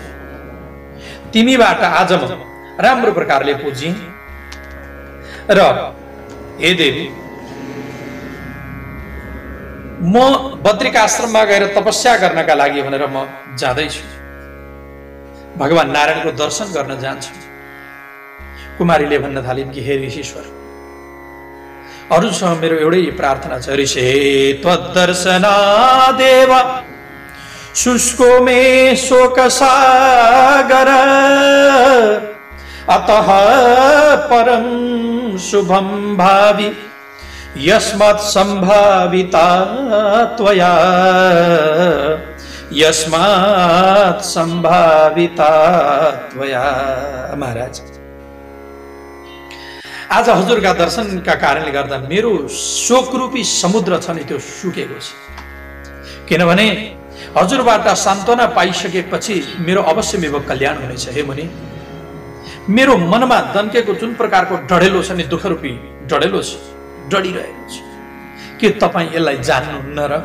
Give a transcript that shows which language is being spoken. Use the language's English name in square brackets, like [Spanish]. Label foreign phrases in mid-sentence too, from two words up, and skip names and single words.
[Nepali] तिमीबाट आज म राम्रो प्रकारले पुजिएँ र हे देवी, म बद्रिक आश्रममा गएर तपस्या गर्नका लागि भनेर म जाँदैछु। भगवान नारायणको दर्शन गर्न जान्छु। कुमारीले भन्न थालिन् कि हे ऋषीश्वर, अरूसँग मेरो एउटै प्रार्थना छ। [Sanskrit] ऋषे त्वद्दर्शनादेव शुष्को मे शोकसागर अतः परं शुभं भावि यस्मात् संभाविता त्वया, यस्मात् संभाविता त्वया। [Nepali] महाराज, आज हजुरका दर्शनका कारणले गर्दा मेरो शोकरूपी समुद्र छ नि त्यो सुकेको छ। किनभने हजुरबाट सान्त्वना पाइसकेपछि मेरो अवश्यमेव कल्याण हुनेछ। हे मुनि, मेरो मनमा दन्केको जुन प्रकारको डढेलो छ नि, दुःखरूपी डढेलो छ, डढिरहेको छ, के तपाईँ यसलाई जान्नुहुन्न र?